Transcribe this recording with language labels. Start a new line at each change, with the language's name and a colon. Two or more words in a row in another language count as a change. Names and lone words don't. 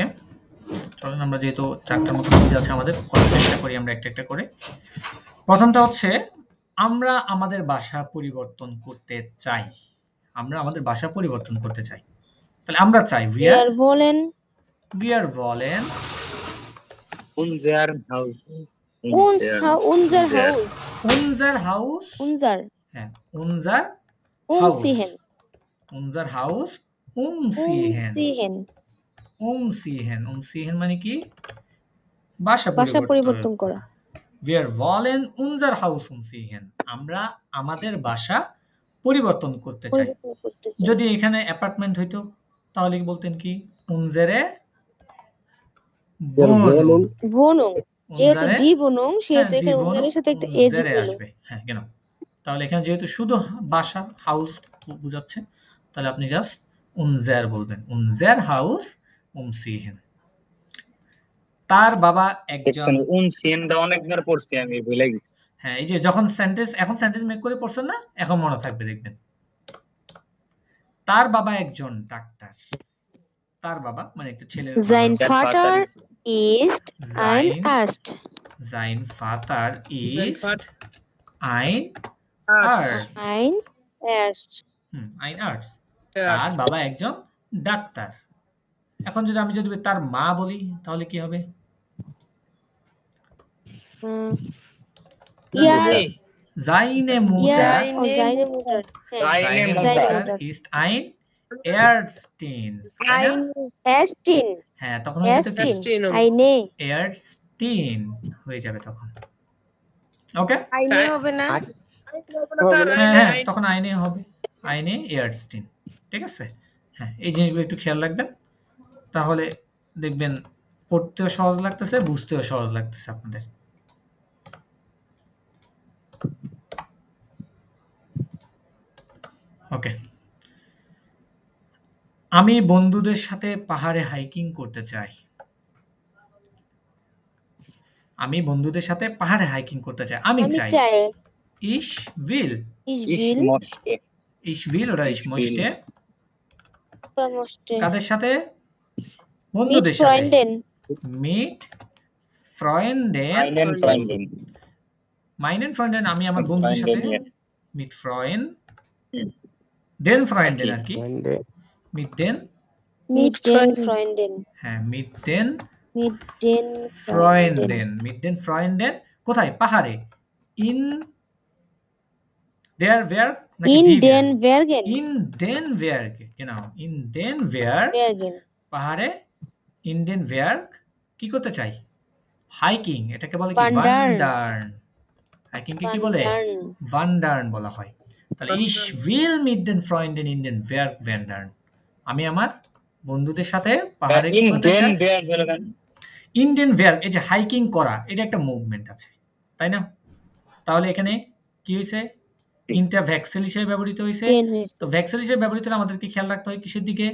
Bangla: চলেন আমরা যেহেতু চারটার মতো কুইজ আছে আমাদের, করার চেষ্টা করি আমরা একটা একটা করে। প্রথমটা হচ্ছে আমরা আমাদের ভাষা পরিবর্তন করতে চাই। আমরা আমাদের ভাষা পরিবর্তন করতে চাই। তাহলে আমরা চাই
German: Wir wollen wir wollen Unser Haus. unser Haus. unser Haus Unser হ্যাঁ unser umziehen. unser Haus umziehen Umziehen.
Bangla: umziehen মানে কি? ভাষা ভাষা পরিবর্তন পরিবর্তন করা।
German: wir wollen unser Haus umziehen,
Bangla: আমরা আমাদের বাসা পরিবর্তন করতে চাই। পরিবর্তন করতে চাই। যদি এখানে অ্যাপার্টমেন্ট হইতো তাহলে কি বলতেন কি?
German: unsere Wohnung Wohnung, যেহেতু unsere die Wohnung সেহেতু die
Bangla: এখানে
German: Wohnung
Bangla: উনজারের সাথে একটা এ যুক্ত
German: unsere
Bangla: হলো। আসবে। হ্যাঁ, কেন? তাহলে এখানে যেহেতু শুধু বাসা হাউস বোঝাচ্ছে তাহলে আপনি জাস্ট unser বলবেন,
German: unser Haus umziehen।
Bangla: তার বাবা একজন
German: Umziehen da
Bangla: অনেকবার পড়ছি আমি, ভুলে গেছি। হ্যাঁ, এই যে যখন সেন্টেন্স এখন সেন্টেন্স মেক করে পড়ছেন না, এখন মনে থাকবে দেখবেন। তার বাবা একজন ডাক্তার। তার বাবা মানে একটা ছেলের বাবা।
German: Sein Der Vater ist ein Sein- Arzt. Sein Vater Sein ist Vater- ein Arzt। Ein Arzt. ein Arzt।
Bangla: তার বাবা একজন ডাক্তার। এখন যদি আমি যদি তার মা বলি তাহলে কি হবে?
German: Ja, Seine ja, Mutter seine Mutter. হ্যাঁ, Seine seine Mutter Mutter. ist ein Ärztin।
Bangla: তাই না?
German: Ein Ärztin.
Bangla: হ্যাঁ, তখন হয়ে যেত কি?
German: Ärztin. Eine.
Bangla: Ärztin হয়ে যাবে তখন। ওকে? আইনে হবে না? হ্যাঁ হ্যাঁ, তখন আইনে হবে,
German: eine Ärztin.
Bangla: ঠিক আছে? হ্যাঁ, এই জিনিসগুলো একটু খেয়াল রাখবেন, তাহলে দেখবেন পড়তেও সহজ লাগতেছে, বুঝতেও সহজ লাগতেছে আপনাদের। ওকে, আমি বন্ধুদের সাথে পাহাড়ে হাইকিং করতে চাই। আমি বন্ধুদের সাথে পাহাড়ে হাইকিং করতে চাই। আমি আমি চাই। চাই।
German: Ich will Ich Ich will. möchte. ich will oder ich möchte Möchte.
Bangla: কাদের সাথে?
German: Mit
Bangla: বন্ধুদের সাথে।
German: Freunden. Mit Freunden Meinen Freunden. meinen Freunden
Bangla: আমি আমার বন্ধুদের সাথে
German: Freunden, yes. mit Freunden den Freunden
Bangla: আর কি
German: mit den Mit den Freunden. হ্যাঁ mit den Mit den Freunden mit den Freunden
Bangla: কোথায়? পাহাড়ে।
German: in der Berg নাকি In die den Berg? Bergen. in den Berg, genau, in den Berg Bergen.
Bangla: পাহাড়ে
German: in den Berg
Bangla: কি করতে চাই? হাইকিং, এটাকে বলে কি?
German: Wandern.
Bangla: ওয়ান্ডার্ন। হাইকিং কে কি বলে ওয়ান্ডার্ন বলা হয়। তাহলে
German: ich will mit den Freunden in den Berg wandern,
Bangla: আমি আমার বন্ধুদের সাথে পাহাড়ে কি করতে চাই? ইন্ডিয়ান ভেয়ার, এই যে হাইকিং করা, এটা একটা মুভমেন্ট আছে, তাই না? তাহলে এখানে কি হয়েছে? ইনটা ভ্যাক্সেল হিসেবে ব্যবহৃত হয়েছে। তো ভ্যাক্সেল হিসেবে ব্যবহৃত হলে আমাদেরকে খেয়াল রাখতে হয় কিসের দিকে?